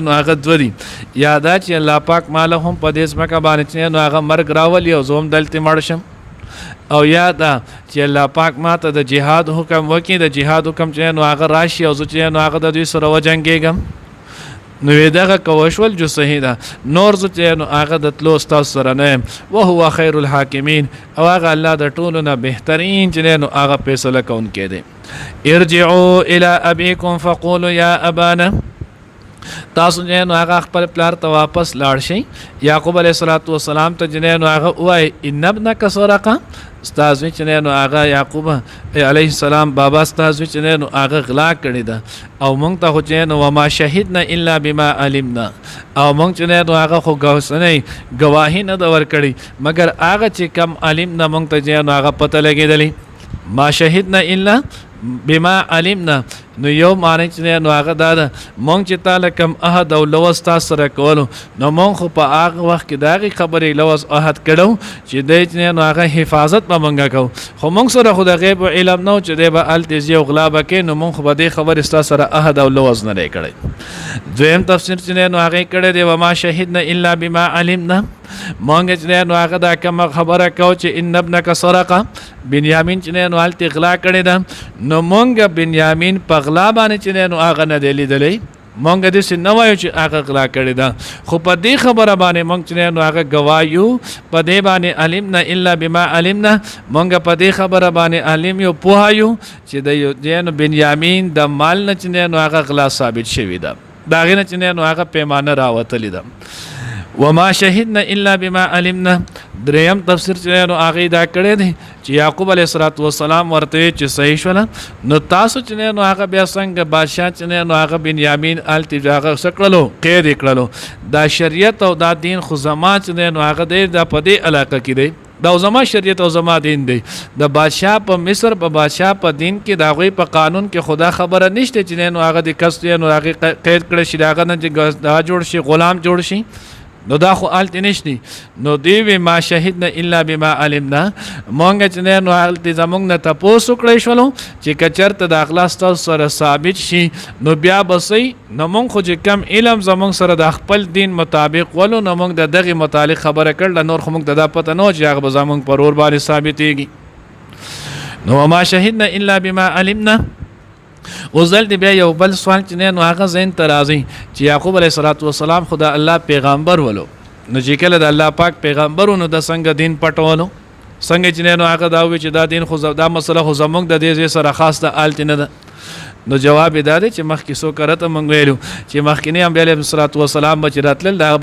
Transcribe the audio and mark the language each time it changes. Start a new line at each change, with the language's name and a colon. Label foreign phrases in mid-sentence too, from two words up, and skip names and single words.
Pashto: نو هغه دوه دي یا دا چې الله پاک ماله هم په دې ځمکه باندې چې نو هغه مرګ راولي او زه هم دلته مړ شم او یا دا چې الله پاک ما ته د جهاد حکم وکړي د جهاد حکم چې نو هغه راشي او زه چې نو هغه د دوی سره وجنګېږم نو دغه کوشول جو صحیح ده نور زه چې نو هغه د تلو ستاسو سره نه یم
Arabic: وهو خیر الحاکمین
Pashto: او هغه الله د ټولو نه بهترین چې نو هغه فیصله کوونکی دی
Arabic: ارجعوا الى ابيكم فقولوا يا ابانا
Pashto: تاسو چې نو هغه خپل پلار ته واپس لاړ شئ یعقوب علیه السلام ته چې نو هغه ووایي
Arabic: ان ابنک سرق
Pashto: استاذ چې نو هغه یعقوب علیه السلام بابا استاذ چې نو هغه غلا کړی ده او مونږ ته خو چې نو
Arabic: وما شهدنا الا بما علمنا
Pashto: او مونږ چې نو هغه خو ګواهي نه ده ورکړې مګر هغه چې کم علمنا مونږ ته چې نو هغه پته لګېدلی
Arabic: ما شهدنا الا بما علمنا
Pashto: نو یو معنی چې نو هغه دا ده مونږ چې تعالی کم عهد او لوز تاسو سره کولو نو مونږ خو په هغه وخت کې د هغې خبرې لوز عهد کړو چې دی چې نو هغه حفاظت به مونږ کوو خو مونږ سره خو د غیب علم نه و چې دی به هلته ځي او غلا به کوي نو مونږ خو به دې خبرې ستا سره عهد او لوز نه دی کړی دویم تفسیر چې نو هغې کړی دی
Arabic: وما شهدنا الا بما علمنا
Pashto: مونږ چې نو هغه دا کومه خبره کوو چې ان
Arabic: ابنک سرقه
Pashto: بنیامین چې نو هلته غلا کړې ده نو مونږ بنیامین په غلا باندې چې نو هغه نه دی لیدلی مونږ داسې نه وایو چې هغه غلا کړې ده خو په دې خبره باندې مونږ چې نو هغه ګواه یو په دې باندې
Arabic: علمنا الا بما علمنا
Pashto: مونږ په دې خبره باندې علم یو پوه یو چې د بنیامین د مال نه چې نو هغه غلا ثابت شوي ده د هغې نه چې نو هغه پیمانه راوتلې ده
Arabic: وما شهدنا الا بما علمنا
Pashto: دریم تفسیر چې نو هغې دا کړی دی چې یعقوب علیه السلام ورته چې صحیح شوله نو تاسو چې نو هغه بیا څنګه بادشاه چې نو هغه بنیامین هلته هغه څه کړلو قید یې کړلو دا شریعت او دا دین خو زما چې نو هغه دی دا په دې علاقه کې دی دا زما شریعت او زما دین دی د بادشاه په مصر په بادشاه په دین کې د هغوی په قانون کې خدا خبره نشته چې نو هغه د کس نو هغې قید کړی شي د هغه نه چې دا جوړ شي غلام جوړ شي نو دا خو هلته نشتی نو دوی وی
Arabic: ما شهدنا الا بما علمنا
Pashto: مونږ چې نو هلته زمونږ نه تپوس وکړی شولو چې که چېرته د غلا ستاسو سره ثابت شي نو بیا به صحیح نو مونږ خو چې کم علم زمونږ سره د خپل دین مطابق ولو نو مونږ د دغې متعلق خبره کړله نور خو مونږ ته دا پته نه و چې هغه به زمونږ په رور باندې ثابتېږي نو
Arabic: وما شهدنا الا بما علمنا
Pashto: اوس دلته بیا یو بل سوال چې نو هغه ذهن ته راځي چې یعقوب علیه السلام خو د الله پیغامبر ولو نو چې کله د الله پاک پیغامبر نو د څنګه دین پټولو څنګه چې نو هغه دا وایي چې دا دین خو دا مسله خو زموږ د دې ځای سره خاص د هلته نه ده نو جواب یې دا دی چې مخکې څو کرته موږ ویلو چې مخکیني انبیا علیهم السلام به چې راتلل د هغه